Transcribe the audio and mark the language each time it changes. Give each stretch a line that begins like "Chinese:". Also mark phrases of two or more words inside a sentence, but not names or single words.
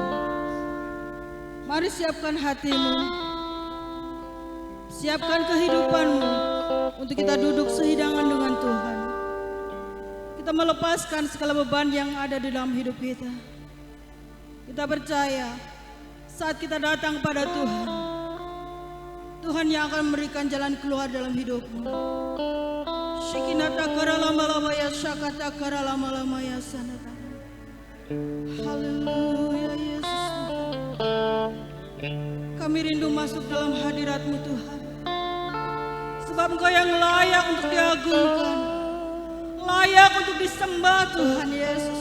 Indonesian: Mari siapkan hatimu, siapkan kehidupanmu untuk kita duduk sehidangan dengan Tuhan. Kita melepaskan segala beban yang ada di dalam hidup kita. Kita percaya saat kita datang pada Tuhan, Tuhan yang akan memberikan jalan keluar dalam hidupmu. Shikinata karalama ya shakata karalama ya sanata. Haleluya Yesus. Kami rindu masuk dalam hadirat-Mu Tuhan. Sebab Engkau yang layak untuk diagungkan, layak untuk disembah Tuhan Yesus.